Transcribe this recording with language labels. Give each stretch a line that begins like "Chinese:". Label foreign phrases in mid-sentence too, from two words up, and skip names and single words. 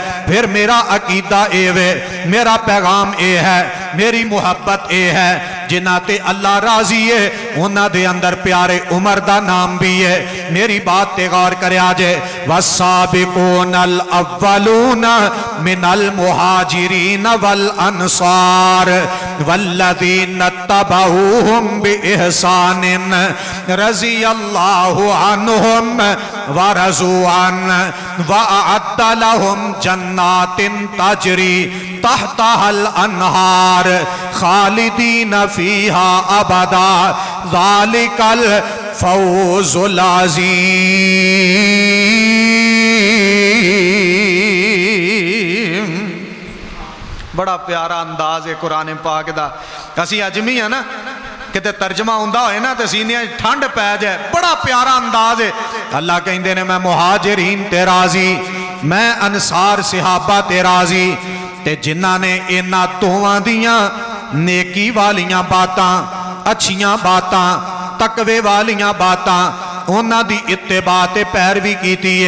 Punjabi: فیر میرا عقیدہ اے وے، میرا پیغام اے ہے، میری محبت اے ہے، جنہاں تے اللہ راضی ہے اونہاں دے اندر پیارے عمر دا نام بھی ہے. میری بات تے غور کریا جے,
Arabic: والسابقون الأولون من المهاجرين و الأنصار والذين اتبعوهم بإحسان رضي الله عنهم ورضوا عن وأعد لهم جنات تجري تحتها الأنهار خالدين فيها أبدا ذلك الفوز العظيم.
Punjabi: بڑا پیارا انداز ہے قرآن پاک دا۔ اسی عجمی ہے نا، کتے ترجمہ آؤندا ہوئے نا تو سینیاں ٹھنڈ پے جائے، بڑا پیارا انداز ہے. اللہ کہتے نے میں مہاجرین تے راضی، میں انصار صحابہ تے راضی، تے جنہاں نے انہاں دوواں دیاں نیکی والیاں باتاں، اچھیاں باتاں، تقوے والیاں باتاں، اونہاں دی اتباع تے پیروی کیتی ہے.